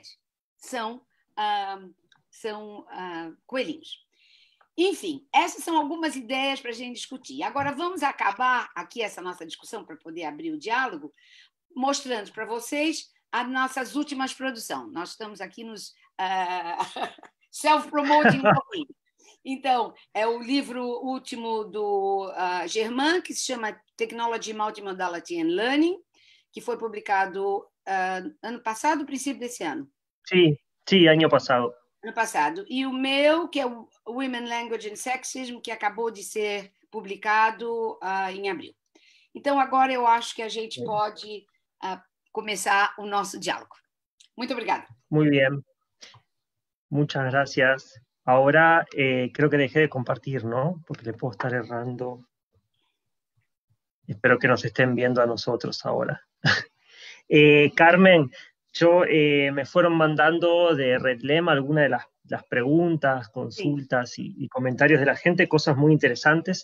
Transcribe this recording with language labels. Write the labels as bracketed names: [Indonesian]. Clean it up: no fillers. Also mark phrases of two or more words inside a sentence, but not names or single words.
[Portuguese] São coelhinhos. Enfim, essas são algumas ideias para a gente discutir. Agora, vamos acabar aqui essa nossa discussão para poder abrir o diálogo, mostrando para vocês as nossas últimas produções. Nós estamos aqui nos self-promoting um pouquinho. Então, é o livro último do Germán, que se chama Technology, Multimodality and Learning, que foi publicado ano passado, princípio desse ano. [Spanish] Sí, sí, año pasado. [Portuguese] Ano passado. E o meu, que é o Women, Language and Sexism, que acabou de ser publicado em abril. Então, agora eu acho que a gente pode começar o nosso diálogo. Muito obrigada. [Spanish] Muy bien. Muchas gracias. Ahora creo que dejé de compartir, ¿no? Porque le puedo estar errando. Espero que nos estén viendo a nosotros ahora. Carmen, me fueron mandando de Redlem algunas de las preguntas, consultas y comentarios de la gente, cosas muy interesantes.